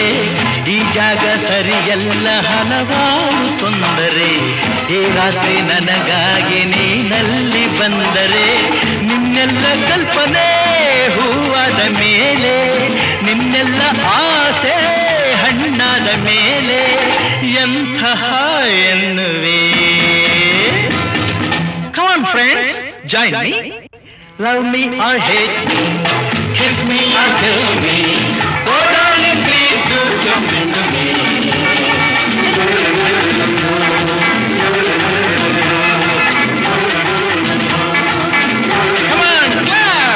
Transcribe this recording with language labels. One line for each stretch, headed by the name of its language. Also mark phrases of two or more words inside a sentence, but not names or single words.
Kannada: ಈ ಜಾಗ ಸರಿಯಲ್ಲ ಹಲವಾರು ತೊಂದರೆ, ಈ ರಾತ್ರಿ ನನಗಾಗಿ ನೀನಲ್ಲಿ ಬಂದರೆ. ನಿನ್ನೆಲ್ಲ ಕಲ್ಪನೆ ಹೂವಾದ ಮೇಲೆ, ನಿನ್ನೆಲ್ಲ ಆಸೆ ಹಣ್ಣಾದ ಮೇಲೆ, ಎಂತಹ ಎನ್ನುವೆ.
English: Come on friends, join me. Love me or hate me, kiss me or kill me. Oh darling, please do something to me. Come on, clap.